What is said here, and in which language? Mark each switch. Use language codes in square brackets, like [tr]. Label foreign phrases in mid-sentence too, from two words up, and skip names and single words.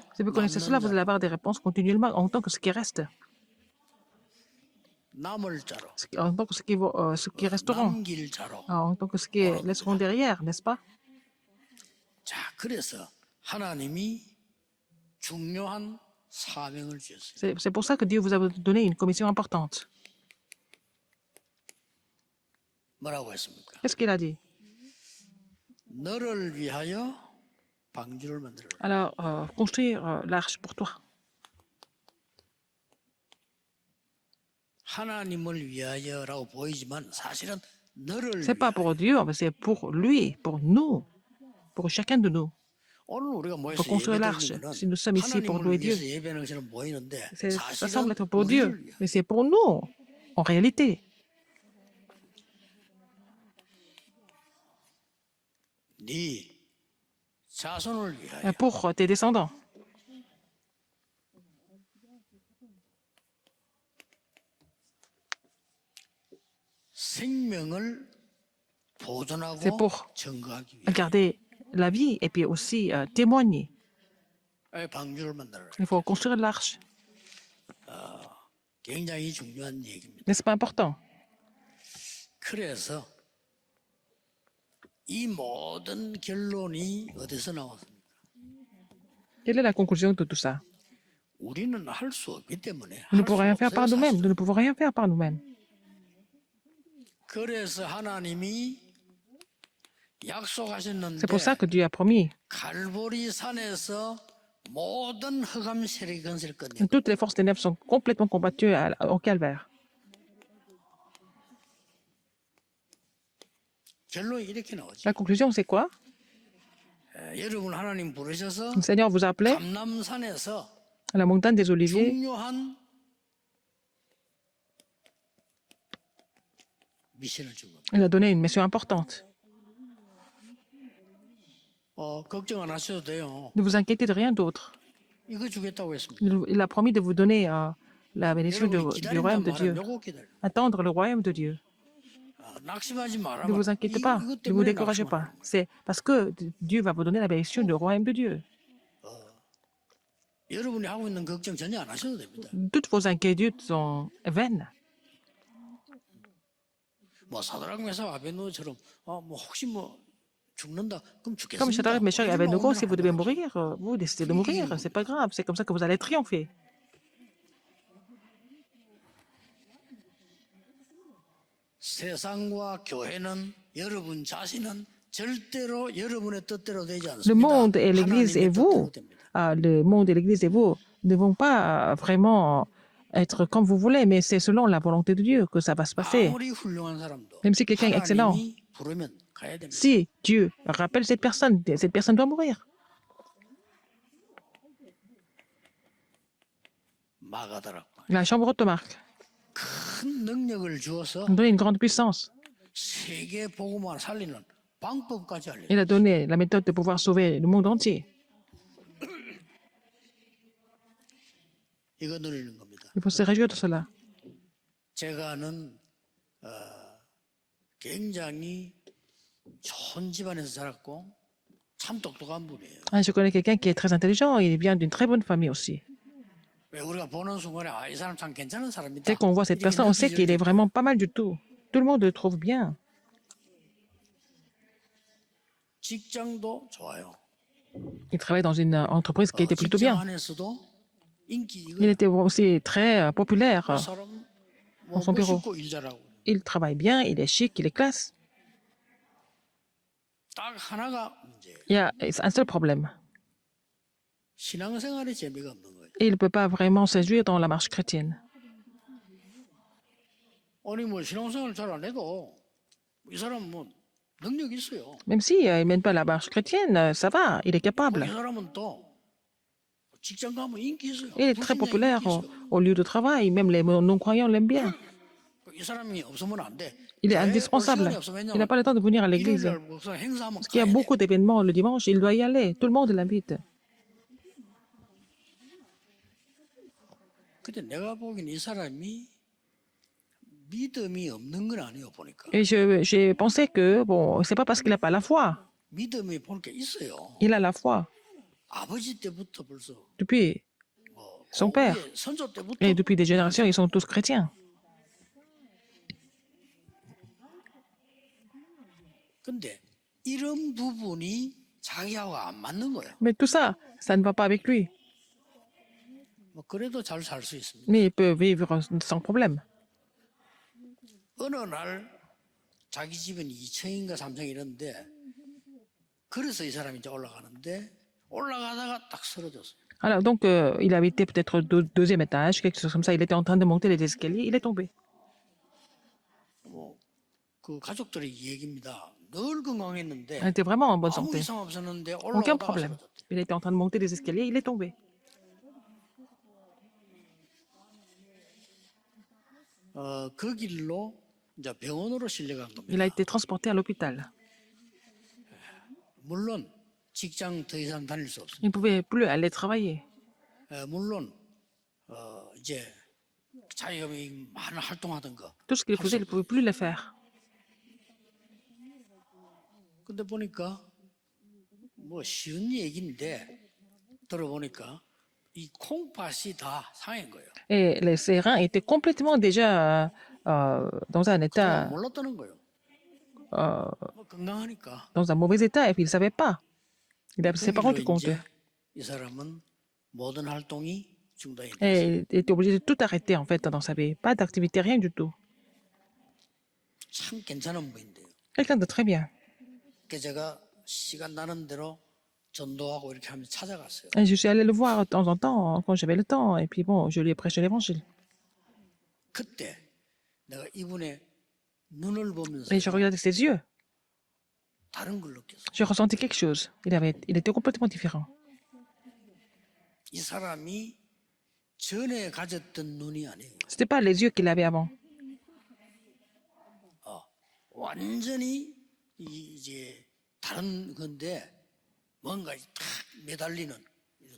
[fr] Si vous connaissez cela, vous allez avoir des réponses continuellement en tant que ce qui reste, [ko] 남을 자로, [fr] en tant que ce qui resteront, [ko] 남길 자로. [fr] en tant que ce qui laisseront derrière, n'est-ce pas? [ko] 자, 그래서 하나님이 중요한 사명을 주셨어요. [fr] C'est pour ça que Dieu vous a donné une commission importante. [ko] 뭐라고 했습니까? [fr] Qu'est-ce qu'il a dit? [ko] 너를 위하여 방주를 만들어라. [fr] Alors, construire l'arche pour toi. [ko] 하나님을 위하여라고 보이지만 사실은 너를 [fr] C'est pas [ko] 위하여. [fr] pour Dieu, mais c'est pour lui, pour nous, pour chacun de nous. [ko] 오늘 우리가 모여서 [fr] Pour construire [ko] 예배 [fr] l'arche. [ko] 드리는 [fr] Si nous sommes ici pour [ko] 하나님을 [fr] louer Dieu, [ko] 위해서 예배하는 것처럼 보이는데 [fr] ça semble [ko] 사실은 [fr] être pour [ko] 우리를 [fr] Dieu, [ko] 위하여. [fr] mais c'est pour nous, en réalité. [ko] 네 자손을 위하여. [fr] Pour tes descendants. [ko] 생명을 보존하고 [fr] C'est pour [ko] 증거하기 위해 [fr] garder la vie et puis aussi témoigner. [ko] 방주를 만들어라. [fr] Il faut construire l'arche. [ko] 굉장히 중요한 얘기입니다. [fr] N'est-ce pas important? [ko] 그래서 이 모든 결론이 어디서 나왔습니까? [fr] Quelle est la conclusion de tout ça? [ko] 우리는 할 수 없기 때문에 [fr] Nous ne [ko] 할 [fr] pouvons [ko] 수 [fr] rien faire [ko] 없어요, [fr] par nous-mêmes. [ko] 사실. [fr] Nous ne pouvons rien faire par nous-mêmes. [ko] 그래서 하나님이 약속하셨는데 [fr] C'est pour ça que Dieu a promis. [ko] 갈보리 산에서 모든 흑암 세력이 건설 건데 [fr] Toutes les forces des ténèbres sont complètement combattues au calvaire. [ko] 결론이 이렇게 나오죠. [fr] La conclusion, c'est quoi? [ko] 여러분 하나님 부르셔서 [fr] Le Seigneur vous a appelé [ko] 감남산에서 [fr] à la montagne des Oliviers. [ko] 중요한 미션을 준 겁니다. [fr] Il a donné une mission importante. [ko] 걱정 안 하셔도 돼요. [fr] Ne vous inquiétez de rien d'autre. [ko] 이거 주겠다고 했습니다. [fr] Il a promis de vous donner la bénédiction [ko] 여러분 [fr] du royaume de [ko] 기다린단 [fr] Dieu. [ko] 말은 요거 기다려. [fr] Attendre le royaume de Dieu. [ko] 낙심하지 마라. [fr] Ne vous inquiétez pas. [ko] 이것 [fr] Ne vous [ko] 때문에 [fr] découragez [ko] 낙심하는 [fr] pas. C'est parce que Dieu va vous donner la bénédiction du royaume de Dieu. [ko] 여러분이 하고 있는 걱정 전혀 안 하셔도 됩니다. [fr] Toutes vos inquiétudes sont vaines. [ko] 뭐 사드락 메삭 아베노처럼 뭐 혹시 뭐 죽는다 그럼 죽겠습니다. [fr] Comme Shadrach, Meshach et [ko] 그러지 [fr] Abednego, [ko] 마, [fr] si vous [ko] 오늘 [fr] devez [ko] 안 [fr] mourir, vous décidez de mourir. C'est pas grave. C'est comme ça que vous allez triompher. [ko] 세상과 교회는 여러분 자신은 절대로 여러분의 뜻대로 되지 [fr] Le [ko] 않습니다. [fr] monde et l'Église et [ko] 하나님의 [fr] vous, [ko] 뜻대로 됩니다. [fr] le monde et l'Église et vous ne vont pas vraiment être comme vous voulez, mais c'est selon la volonté de Dieu que ça va se passer. [ko] 아무리 훌륭한 사람도 [fr] Même si quelqu'un est excellent, [ko] 하나님이 부르면 가야 됩니다. [fr] si Dieu rappelle cette personne doit mourir. [ko] 마가다락 [fr] La chambre de Marc [ko] 큰 능력을 주어서 [fr] a donné une grande puissance. [ko] 세계 복음을 살리는 방법까지 알려. [fr] Il a donné la méthode de pouvoir sauver le monde entier. [ko] 이거 누리는 겁니다. [fr] Il faut se réjouir de cela. [ko] 제가 아는 굉장히 좋은 집안에서 자랐고 참 똑똑한 분이에요. [fr] Je connais quelqu'un qui est très intelligent. Il vient d'une très bonne famille aussi. [ko] 왜 우리가 보는 순간에 이 사람 참 괜찮은 사람이다. [fr] Dès qu'on voit cette personne, on sait qu'il est vraiment pas mal du tout. Tout le monde le trouve bien. [ko] 직장도 좋아요. [fr] Il travaille dans une entreprise qui était plutôt [ko] 직장 [fr] bien. [ko] 안에서도 인기 [fr] Il [ko] 이거 [fr] était aussi très populaire [ko] 사람 [fr] dans son bureau. [ko] 멋있고 일 잘하고. [fr] Il travaille bien, il est chic, il est classe. [ko] 딱 하나가 문제예요. [fr] Il y a un seul problème. [ko] 신앙생활에 재미가 없는 거예요. [fr] Il ne peut pas vraiment séduire dans la marche chrétienne. [ko] 아니 뭐 신앙생활 잘 안 해도 이 사람 뭐 능력 있어요. [fr] Même si il ne mène pas la marche chrétienne, ça va, il est [ko] 이 [fr] capable. [ko] 사람은 또 직장 가면 인기 있어요. [fr] Il est très [ko] 불신자 [fr] populaire [ko] 인기 있어요. [fr] au lieu de travail. Même les non-croyants l'aiment bien. [ko] 이 사람이 없으면 안 돼. [fr] Il est [ko] 왜? 올 [fr] indispensable. [ko] 시간이 없어. [fr] Il n'a [ko] 왜냐면 [fr] pas le temps de venir à l'église. [ko] 일요일 날 무슨 행사하면 [fr] Parce qu'il y a [ko] 가야 돼. [fr] beaucoup d'événements le dimanche, il doit y aller. Tout le monde l'invite. [ko] 근데 내가 보기엔 이 사람이 믿음이 없는 건 아니에요 보니까. [fr] Et j'ai pensé que, bon, c'est pas parce qu'il n'a pas la foi. [ko] 믿음이 보니까 있어요. [fr] Il a la foi [ko] 아버지 때부터 벌써 [fr] depuis [ko] 뭐 [fr] son père. [ko] 고국의 선조 때부터. [fr] Et depuis des générations, ils sont tous chrétiens. [ko] 근데 이런 부분이 자기하고 안 맞는 거예요. [fr] Mais tout ça, ça ne va pas avec lui. [ko] 뭐 그래도 잘 살 수 있습니다. [fr] Mais il peut vivre sans problème. [ko] 어느 날 자기 집은 2층인가 3층 이런데 그래서 이 사람이 이제 올라가는데 올라가다가 딱 쓰러졌어요. [fr] Alors, donc, il habitait peut-être au deuxième étage, quelque chose comme ça. Il était en train de monter les escaliers, il est tombé. [ko] 그 가족들의 얘기입니다. 늘 건강했는데 [fr] Il était vraiment en bonne [ko] 아무 [fr] santé. [ko] 이상 없었는데 [fr] Aucun [ko] 올라가다가 [fr] problème. [ko] 쓰러졌대. [fr] Il était en train de monter les escaliers, il est tombé. [ko] 그 길로 이제 병원으로 실려간 겁니다. [fr] Il a été transporté à l'hôpital. [ko] 물론 직장 더 이상 다닐 수 없습니다. [fr] Il ne pouvait plus aller travailler. [ko] 물론 이제 자기가 많은 활동하던 거. [fr] Tout ce qu'il faisait, il ne pouvait plus le faire. [ko] 근데 보니까 뭐 쉬운 얘기인데 들어보니까 이 콩팥이 다 상한 거예요. [fr] Et ses reins étaient complètement déjà dans un [ko] 그걸 [fr] état, [ko] 몰랐다는 거예요. 뭐 건강하니까. [fr] dans un mauvais état, et puis il ne savait pas. Il ne s'est pas rendu compte. [ko] 이제 이 사람은 모든 활동이 중단이 됐어요. [fr] Et il était obligé de tout arrêter, en fait, dans sa vie. Pas d'activité, rien du tout. [ko] 참 괜찮은 분인데요. [fr] Quelqu'un de très bien. [ko] 그래서 제가 시간 나는 대로 전도하고 이렇게 하면 찾아갔어요. [fr] Et je suis allé le voir de temps en temps, quand j'avais le temps. Et puis bon, je lui ai prêché l'évangile. [ko] 그때 내가 이분의 눈을 보면서 [fr] Et je regardais ses yeux. [ko] 다른 걸 느꼈어요. [fr] J'ai ressenti quelque chose. Il était complètement différent. [ko] 이 사람이 전에 가졌던 눈이 아니에요. [fr] C'était pas les yeux qu'il avait avant. [ko] 완전히 이제 다른 건데 뭔가 탁 매달리는 이런.